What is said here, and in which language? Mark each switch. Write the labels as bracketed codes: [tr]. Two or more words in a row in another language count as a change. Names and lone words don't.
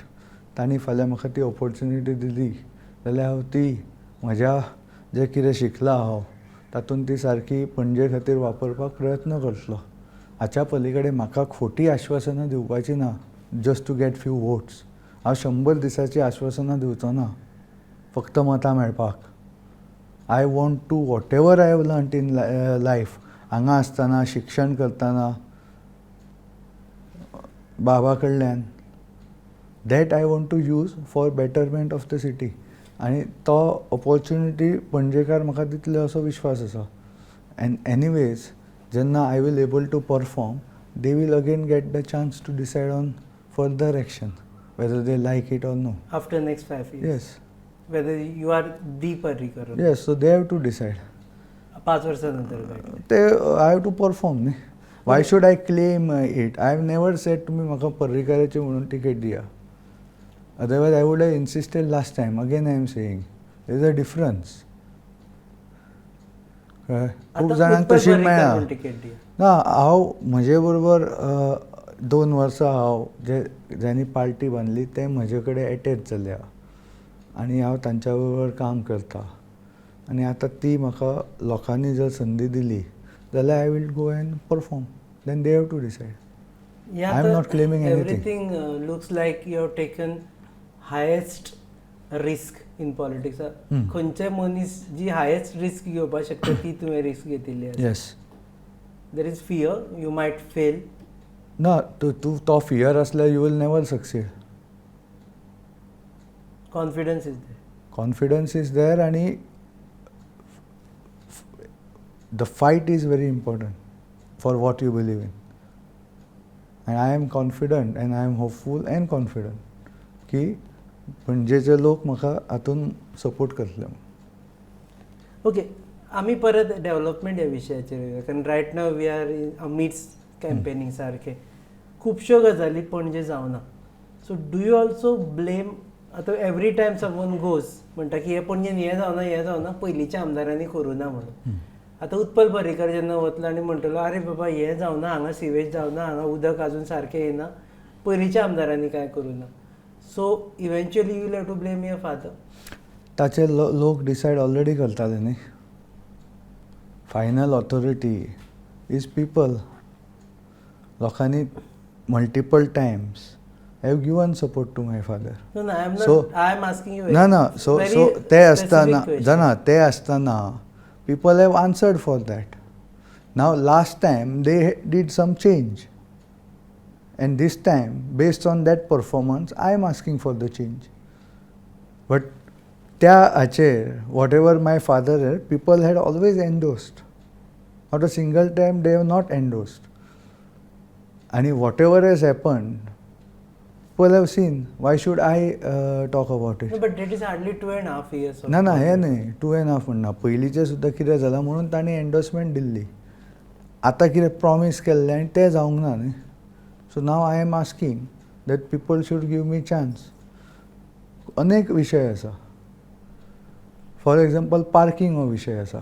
[kok] तांणी फाल्यां म्हाका ती ऑपॉर्च्युनिटी दिली जाल्यार हांव ती म्हज्या जें कितें शिकलां हांव तातूंत ती सारकी पणजे खातीर वापरपाक प्रयत्न करतलो. हाच्या पलीकडे म्हाका खोटी आश्वासनां दिवपाची ना [en] just to get few votes. [kok] हांव 100 दिसाची आश्वासनां दिवचो ना फक्त मतां मेळपाक. [en] I want to whatever I have learned in life [kok] हांगा आसतना शिक्षण करतना बाबा कडल्यान [en] that I want to use for betterment of the city. [kok] आनी तो ऑपॉर्च्युनिटी पणजेकार म्हाका दितले असो विश्वास आसा. [en] and anyways जेन्ना I will able to perform they will again get the chance to decide on further action whether they like it or no. After next 5 years. Yes. Whether you are the Parrikar. Yes, so they have to decide. [mr] 5 वर्षानंतर काय. [en] They I have to perform. Why should I claim it? I have never said to me [kok] म्हाका पर्रीकाराची म्हणून तिकेट दिया. [en] Otherwise I would have insisted last time. Again I am saying there is a difference. [kok] खूब जाणांक तशी मेळना. ना हांव म्हजे बरोबर 2 वर्सां हांव ज्यांनी पार्टी बांदली ते म्हजे कडेन एटॅच जाल्या आनी हांव तांच्या बरोबर काम करता. आनी आतां ती म्हाका लोकांनी जर संदी दिली जाल्यार [en] I will go and perform. then they have to decide. I am not claiming anything. everything looks like you have taken highest risk in politics. [kok] खंयचे मनीस जी [en] highest risk [kok] घेवपाक शकता ती तुवें रिस्क घेतिल्ली आसा. [en] येस. there is fear you might fail. [kok] ना तो फियर असल्यार [en] you will never succeed. confidence is there. confidence is there आनी the fight is very important for what you believe in. and I am confident and I am hopeful and confident [kok] की पणजेचे लोक म्हाका हातून सपोर्ट करतले. ओके, आमी परत डेव्हलपमेंट ह्या विशयाचेर येवया, कारण [en] right now we are in midst campaigning [kok] सारके खुबश्यो गजाली पणजे जावना. [en] so do you also blame, [kok] आतां [en] every time someone goes [kok] म्हणटा की हे पणजेन हें जावना पयलींच्या आमदारांनी करूं ना म्हणून. आतां उत्पल पर्रीकर जेन्ना वतलो आनी म्हणटलो अरे बाबा हें जावना, हांगा सिवेज जावना, हांगा उदक आजून सारकें येना, पयलींच्या आमदारांनी कांय करूं ना. [en] so eventually you will have to blame your father. [kok] ताचे लोक [en] decide already [kok] करताले न्ही. [en] final authority is people. लोकांनी multiple times have given support to my father. No, no, I'm not. So- I am asking you. [kok] ना सो [en] very [kok] सो ते आसतना [en] specific question. [kok] जाणा ते आसतना [en] people have answered for that. now last time they did some change and this time based on that performance I am asking for the change. बट [kok] त्या हाचेर [en] whatever my father had people had always endorsed. not a single time they have not endorsed. आणि whatever has happened people have seen. Why should I talk about it? No, but that is hardly 2.5 years. of [kok] ना हे [en] government. [kok] न्ही 2.5 म्हणना. पयलींचें सुद्दां कितें जालां म्हणून तांणी एन्डोर्समेंट दिल्ली. आतां कितें प्रॉमीस केल्लें आनी तें जावंक ना न्ही. [en] so now I am asking that people should give me chance. [kok] अनेक विशय आसा. [en] for example [kok] पार्किंग हो विशय आसा.